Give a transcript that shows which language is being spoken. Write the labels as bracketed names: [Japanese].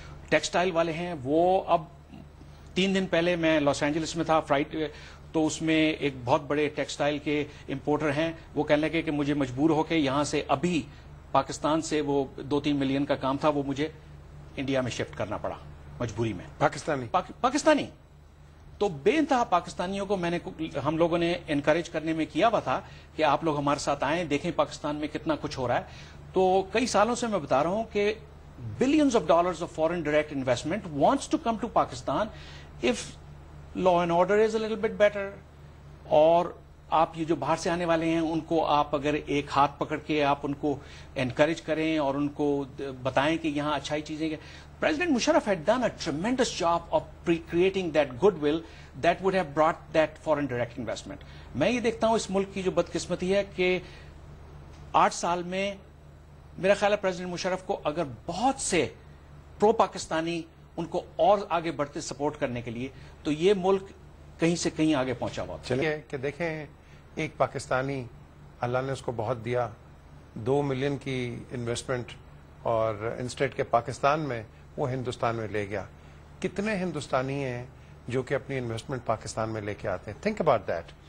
[Urdu] Textile والے ہیں وہ, اب 3 دن پہلے میں لاس اینجلس میں تھا فرائیڈ, تو اس میں ایک بہت بڑے ٹیکسٹائل کے امپورٹر ہیں, وہ کہنے لگے کہ مجھے مجبور ہو کے یہاں سے ابھی پاکستان سے وہ 2-3 ملین کا کام تھا وہ مجھے انڈیا میں شفٹ کرنا پڑا مجبوری میں. پاکستانی تو بے انتہا پاکستانیوں کو ہم لوگوں نے انکریج کرنے میں کیا ہوا تھا کہ آپ لوگ ہمارے ساتھ آئیں, دیکھیں پاکستان میں کتنا کچھ ہو رہا ہے. تو کئی سالوں سے میں بتا رہا ہوں [English] کہ billions of dollars of foreign direct investment wants to come to Pakistan if law and order is a little bit better, or [Urdu] آپ یہ جو باہر سے آنے والے ہیں ان کو آپ اگر ایک ہاتھ پکڑ کے آپ ان کو انکریج کریں اور ان کو بتائیں کہ یہاں اچھائی چیزیں. [English] President Musharraf had done a tremendous job of creating that goodwill that would have brought that foreign direct investment. [Urdu] میں یہ دیکھتا ہوں اس ملک کی جو بدقسمتی ہے کہ 8 سال میں میرا خیال ہے پریزیڈنٹ مشرف کو اگر بہت سے پرو پاکستانی ان کو اور آگے بڑھتے سپورٹ کرنے کے لیے تو یہ ملک کہیں سے کہیں آگے پہنچا ہوا. چلیے کہ دیکھیں ایک پاکستانی اللہ نے اس کو بہت دیا, 2 ملین کی انویسٹمنٹ اور انسٹیٹ کے پاکستان میں وہ ہندوستان میں لے گیا. کتنے ہندوستانی ہیں جو کہ اپنی انویسٹمنٹ پاکستان میں لے کے آتے ہیں؟ [English] Think about that.